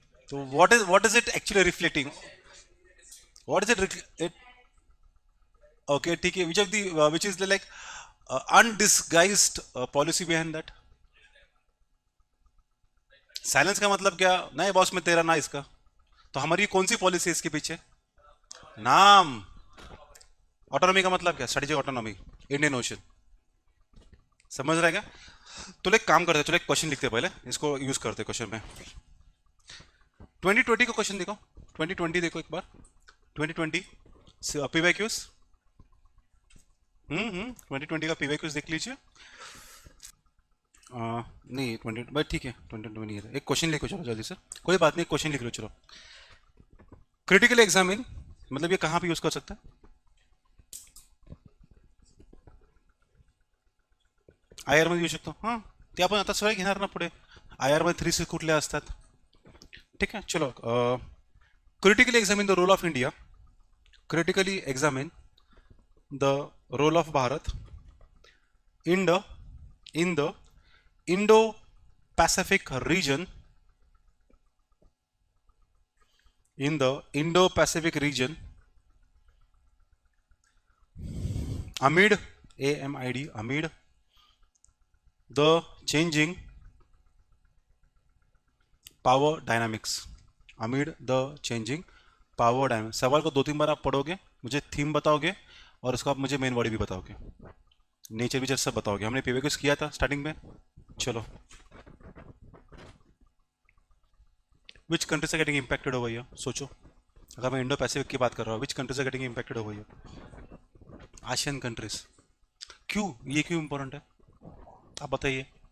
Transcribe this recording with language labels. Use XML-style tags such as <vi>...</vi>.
<en>तो what is it actually reflecting, what is it? Okay</en> <hi>ठीक है,</hi> <en>Which of the which is like undisguised policy behind that?</en> <hi>Silence का मतलब क्या, नहीं बॉस में तेरा ना इसका, तो हमारी कौन सी पॉलिसी है इसके पीछे? नाम। ऑटोनॉमी का मतलब क्या? Strategic autonomy, Indian ocean. समझ रहा है क्या? तो एक काम करते, चलो एक क्वेश्चन लिखते हैं पहले, इसको यूज करते क्वेश्चन में। 2020 का क्वेश्चन देखो, 2020 देखो एक बार, 2020 PYQs, 2020 का PYQs देख लीजिए। नहीं 20 भाई ठीक है, 2020 नहीं है, एक क्वेश्चन लिखो चलो जल्दी से, कोई बात नहीं, क्वेश्चन लिख लो चलो। क्रिटिकल एग्जामिन मतलब ये कहाँ पे यूज कर सकता है?</hi> <mr>IR मध्ये येऊ शकतो, हां ते आपण आता सवय घेणार ना पुढे, IR मध्ये 3 कुठले असतात, ठीक आहे चलो।</mr> <en>Critically examine the role of India, critically examine the role of Bharat in the Indo-Pacific region, in the Indo-Pacific region amid amid the changing power dynamics, amid the changing power dynamics.</en> <hi>सवाल को 2-3 बार आप पढ़ोगे, मुझे थीम बताओगे और उसको आप मुझे मेन बॉडी भी बताओगे, नेचर भी सब बताओगे। हमने PYQs किया था स्टार्टिंग में। चलो,</hi> <en>which countries are getting impacted over here,</en> <hi>सोचो। अगर मैं इंडो पैसिफिक की बात कर रहा हूँ,</hi> <en>Which countries are getting impacted over here?</en> <hi>Asian countries. क्यों, ये क्यों इंपॉर्टेंट है? आप बताइए।</hi>